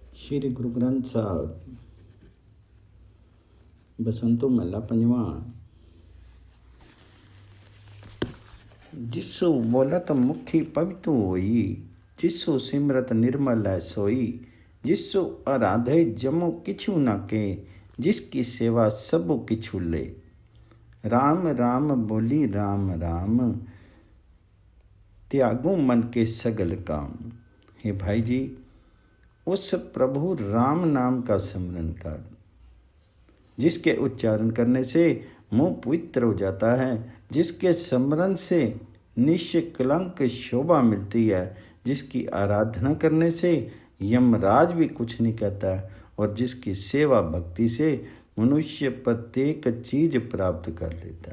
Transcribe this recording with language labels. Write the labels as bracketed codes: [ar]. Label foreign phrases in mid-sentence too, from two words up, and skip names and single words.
[pa] ਸ੍ਰੀ ਗੁਰੂ ਗ੍ਰੰਥ ਸਾਹਿਬ ਬਸੰਤੁ ਮਹਲਾ ਪੰਜਵਾ। ਜਿਸੁ ਬੋਲਤ ਮੁਖੁ ਪਵਿਤੁ ਹੋਇ, ਜਿਸੁ ਸਿਮਰਤ ਨਿਰਮਲ ਹੈ ਸੋਇ। ਜਿਸੁ ਅਰਾਧੇ ਜਮੁ ਕਿਛੁ ਨ ਕਹੈ, ਜਿਸ ਕੀ ਸੇਵਾ ਸਭੁ ਕਿਛੁ ਲਹੈ। ਰਾਮ ਰਾਮ ਬੋਲਿ ਰਾਮ ਰਾਮ, ਤਿਆਗਹੁ ਮਨ ਕੇ ਸਗਲ ਕਾਮ। [hi] हे भाई जी, उस प्रभु राम नाम का स्मरण कर, जिसके उच्चारण करने से मुंह पवित्र हो जाता है, जिसके स्मरण से निष्कलंक शोभा मिलती है, जिसकी आराधना करने से यमराज भी कुछ नहीं कहता, और जिसकी सेवा भक्ति से मनुष्य प्रत्येक चीज प्राप्त कर लेता।